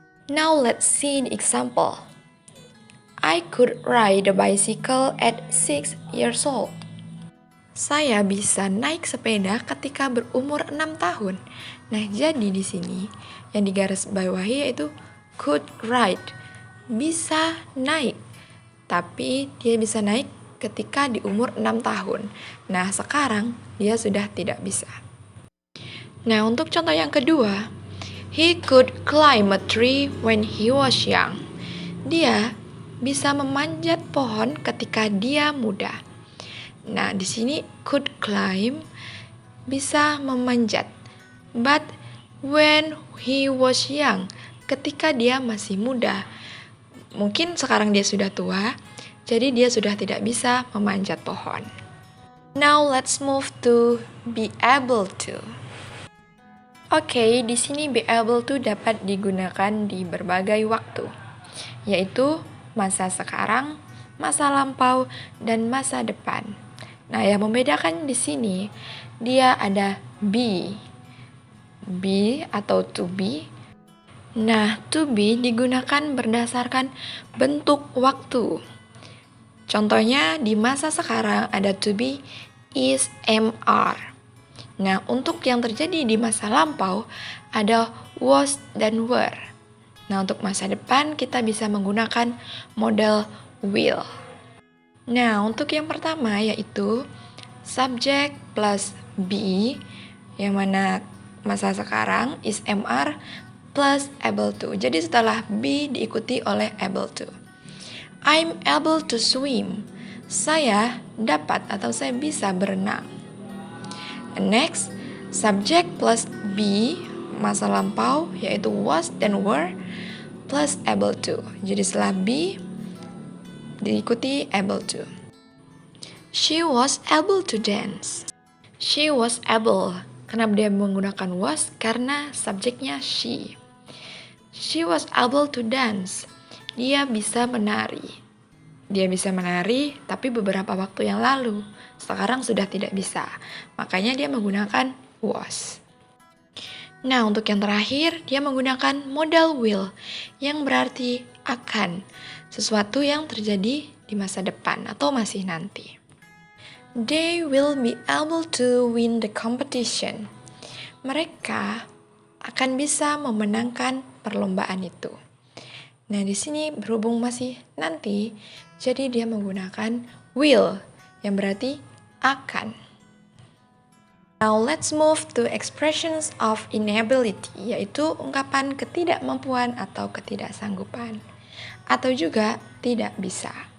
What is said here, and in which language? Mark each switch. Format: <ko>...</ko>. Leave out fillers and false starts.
<en>Now let's see the example. I could ride a bicycle at 6 years old.</en> <id>Saya bisa naik sepeda ketika berumur 6 tahun. Nah, jadi di sini yang digarisbawahi yaitu could ride, bisa naik. Tapi dia bisa naik ketika di umur 6 tahun. Nah, sekarang dia sudah tidak bisa. Nah, untuk contoh yang kedua,</id> <en>he could climb a tree when he was young.</en> <id>Dia bisa memanjat pohon ketika dia muda. Nah, di sini could climb bisa memanjat.</id> <en>But when he was young,</en> <id>ketika dia masih muda, mungkin sekarang dia sudah tua, jadi dia sudah tidak bisa memanjat pohon.</id> <en>Now let's move to be able to.</en> <id>Oke, di sini be able to dapat digunakan di berbagai waktu, yaitu masa sekarang, masa lampau, dan masa depan. Nah, yang membedakan di sini dia ada be atau to be. Nah, to be digunakan berdasarkan bentuk waktu. Contohnya di masa sekarang ada to be is, am, are. Nah, untuk yang terjadi di masa lampau ada was dan were. Nah, untuk masa depan kita bisa menggunakan model will. Nah, untuk yang pertama yaitu subject plus be, yang mana masa sekarang is, am, are plus able to. Jadi setelah be diikuti oleh able to.</id> <en>I'm able to swim.</en> <id>Saya dapat atau saya bisa berenang. Next, subject plus be, masa lampau yaitu was dan were plus able to. Jadi setelah be diikuti able to.</id> <en>She was able to dance. She was able.</en> <id>Kenapa dia menggunakan was? Karena subjeknya she.</id> <en>She was able to dance.</en> <id>Dia bisa menari. Dia bisa menari, tapi beberapa waktu yang lalu. Sekarang sudah tidak bisa. Makanya dia menggunakan was. Nah, untuk yang terakhir, dia menggunakan modal will, yang berarti akan. Sesuatu yang terjadi di masa depan atau masih nanti.</id> <en>They will be able to win the competition.</en> <id>Mereka akan bisa memenangkan perlombaan itu. Nah, di sini berhubung masih nanti, jadi dia menggunakan will, yang berarti akan.</id> <en>Now let's move to expressions of inability,</en> <id>yaitu ungkapan ketidakmampuan atau ketidaksanggupan, atau juga tidak bisa.</id>